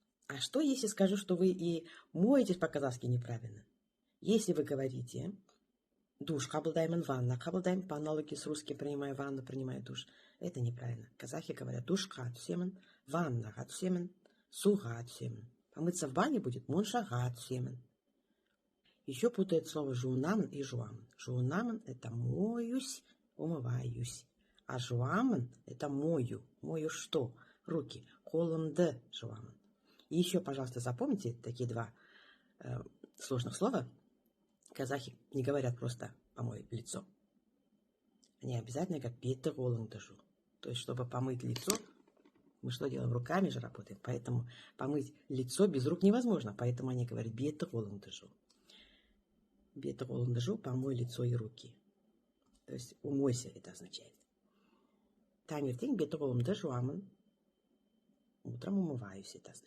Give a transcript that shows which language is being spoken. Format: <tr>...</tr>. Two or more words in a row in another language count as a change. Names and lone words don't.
<ru>А что, если скажу, что вы и моетесь по-казахски неправильно? Если вы говорите душ,</ru> <kk>қабылдаймын, ванна, қабылдаймын,</kk> <ru>по аналогии с русским принимаю ванну, принимаю душ, это неправильно. Казахи говорят</ru> <kk>душқа түсемін, ваннаға түсемін, суға түсемін.</kk> <ru>Помыться в бане будет</ru> <kk>моншаға түсемін.</kk> <ru>Еще путает слово жуынамын и жуамын.</ru> <kk>Жуынамын –</kk> <ru>это моюсь, умываюсь. А жуамын – это мою. Мою что? Руки.</ru> <kk>Қолымды жуамын.</kk> <ru>И еще, пожалуйста, запомните такие два сложных слова. Казахи не говорят просто «помой лицо». Они обязательно говорят</ru> <kk>«беті қолыңды жу».</kk> <ru>То есть, чтобы помыть лицо, мы что делаем? Руками же работаем. Поэтому помыть лицо без рук невозможно. Поэтому они говорят</ru> <kk>«беті қолыңды жу». Беті қолыңды жу,</kk> <ru>помой лицо и руки. То есть умойся, это означает.</ru> <kk>Таңертең беті қолымды жуамын.</kk> <ru>Утром умываюсь, это означает.</ru>